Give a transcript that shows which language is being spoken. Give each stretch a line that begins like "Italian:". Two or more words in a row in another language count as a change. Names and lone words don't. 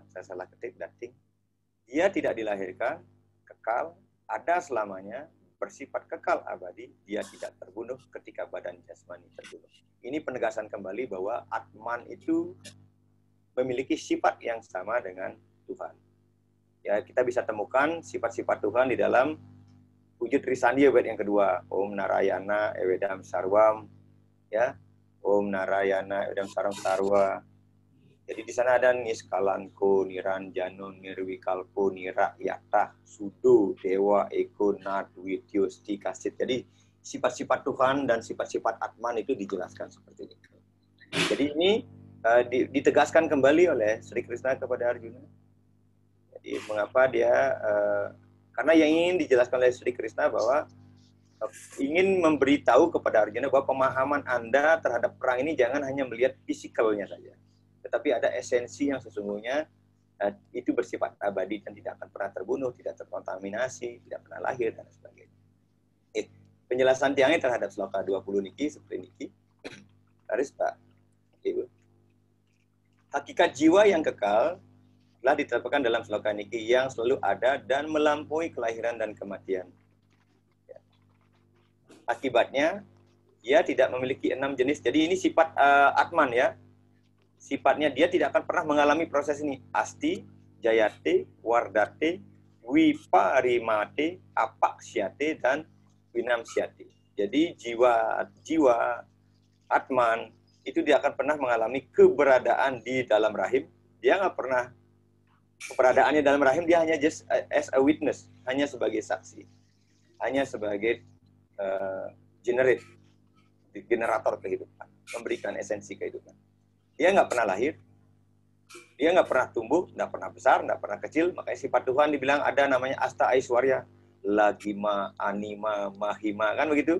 Indonesian: Saya salah ketik dating. Dia tidak dilahirkan, kekal, ada selamanya, bersifat kekal abadi. Dia tidak terbunuh ketika badan jasmani terbunuh. Ini penegasan kembali bahwa Atman itu memiliki sifat yang sama dengan Tuhan. Ya, kita bisa temukan sifat-sifat Tuhan di dalam wujud Trisandya bait yang kedua.
Sanskrit: ॐ नारायण एवेदं सर्वम्, ya. ॐ नारायण एवेदं सर्वं सर्व.
Indonesian: Jadi di sana ada
Sanskrit: निष्कलङ्को, निरञ्जनो, निर्विकल्पो, निराख्यातः, शुद्धो, देव, एको, न, द्वितीयो, ऽस्ति कश्चित्.
Indonesian: Jadi sifat-sifat Tuhan dan sifat-sifat Atman itu dijelaskan seperti ini. Jadi ini ditegaskan kembali oleh Sri Krishna kepada Arjuna. Jadi mengapa dia karena yang ingin dijelaskan oleh Sri Krishna bahwa ingin memberitahu kepada Arjuna bahwa pemahaman Anda terhadap perang ini jangan hanya melihat fisikalnya saja, tetapi ada esensi yang sesungguhnya itu bersifat abadi dan tidak akan pernah terbunuh, tidak terkontaminasi, tidak pernah lahir, dan sebagainya. Penjelasan Tiangnya terhadap sloka 20 niki seperti niki. Laris Pak Ibu. Hakikat jiwa yang kekal telah diterapkan dalam sloka niki yang selalu ada dan melampaui kelahiran dan kematian. Akibatnya, dia tidak memiliki 6 jenis. Jadi ini sifat Atman ya. Sifatnya dia tidak akan pernah mengalami proses ini.
Sanskrit: अस्ति, जायते, वर्धते, विपरिणमते, अपक्षीयते,
Indonesian: dan Vinamsyate. Jadi jiwa Atman itu dia akan pernah mengalami keberadaan di dalam rahim. Dia nggak pernah keberadaannya dalam rahim, dia hanya
English: just as a witness,
Indonesian: hanya sebagai saksi, hanya sebagai generator kehidupan, memberikan esensi kehidupan. Dia nggak pernah lahir, dia nggak pernah tumbuh, nggak pernah besar, nggak pernah kecil. Makanya sifat Tuhan dibilang ada namanya
Sanskrit: अष्ट ऐश्वर्य, लघिमा, अणिमा, महिमा,
Indonesian: kan begitu.